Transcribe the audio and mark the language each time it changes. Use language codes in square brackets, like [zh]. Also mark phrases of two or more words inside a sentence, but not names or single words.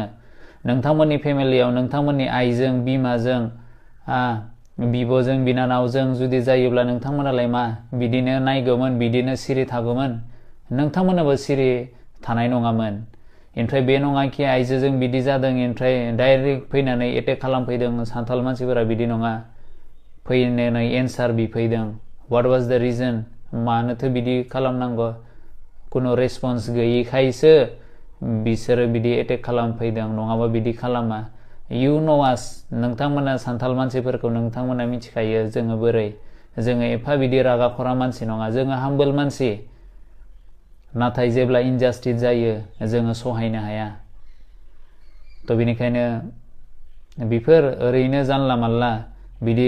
[brx] नोंथांमोननि फेमिलियाव नोंथांमोननि आइजों, बिमाजों, बिब'जों, बिनानावजों जुदि जायोब्ला नोंथांमोनालाय मा बिदिनो नायगौमोन, बिदिनो सिरि थागौमोन? नोंथांमोनाबो सिरि थानाय नङामोन। ओमफ्राय बे नङा कि आइजोजों बिदि जादों ओमफ्राय डाइरेक्ट फैनानै एटेक खालामफैदों। सान्थाल मानसिफोरा बिदि नङा, फैनानै एन्सार बिफैदों। [en] what was the reason? [brx] मानोथो बिदि खालामनांगौ? कुनु रेसपन्स गैयिखायसो बिसोरो बिदि एटेक खालामफैदों नङाबा बिदि खालामा [en] you know us [brx] नोंथांमोना सान्थाल मानसिफोरखौ नोंथांमोना मिथिखायो जोङो बोरै जोङो एफा बिदि रागा खरा मानसि नङा जोङो हाम्बल मानसि नाथाय जेब्ला इनजास्टिस जायो जोङो सहायनो हाया त' बेनिखायनो बेफोर ओरैनो जानला मानला बिदि